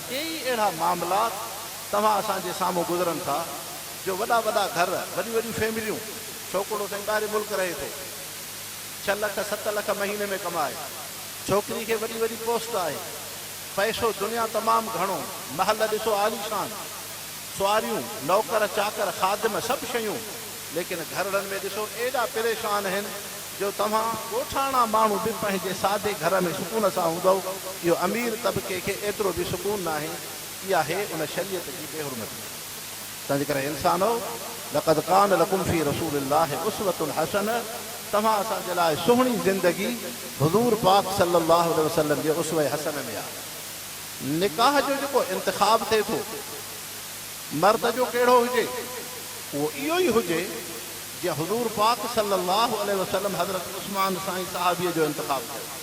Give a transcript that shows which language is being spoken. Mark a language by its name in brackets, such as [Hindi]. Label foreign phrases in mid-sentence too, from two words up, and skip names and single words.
[Sindhi] कई अहिड़ा मामला तव्हां असांजे साम्हूं गुज़रनि था, जो वॾा वॾा घर, वॾियूं वॾियूं फैमिलियूं, छोकिरो साईं ॿाहिरि मुल्क रहे थो, 6 लख 7 लख महीने में कमाए, छोकिरी खे वॾी वॾी पोस्ट आहे, पैसो दुनिया तमामु घणो, महल ॾिसो आलीशान, सुवारियूं, नौकर चाकर ख़ादिम सभु शयूं, लेकिन घरनि में ॾिसो एॾा परेशान आहिनि जो तव्हां ॻोठाणा माण्हू बि पंहिंजे सादे घर में सुकून सां हूंदव। इहो अमीर तबिके खे एतिरो बि सुकून न आहे। इहा आहे उन शरीयत जी बेहुरमती। तंहिंजे करे इंसानो, [Arabic] لقد كان لكم في رسول الله أسوة حسنة, [Sindhi] तव्हां असांजे लाइ सुहिणी ज़िंदगी हुज़ूर पाक [Arabic] صلى الله عليه وسلم [Sindhi] जे उसवे हसन में आहे। निकाह जो जेको इंतिखाब थिए थो, मर्द जो कहिड़ो हुजे, उहो इहो ई हुजे जीअं हुज़ूर पाक [Arabic] صلى الله عليه وسلم [Sindhi] हज़रत उस्मान साईं सहाबीअ जो इंतिखाब कयो।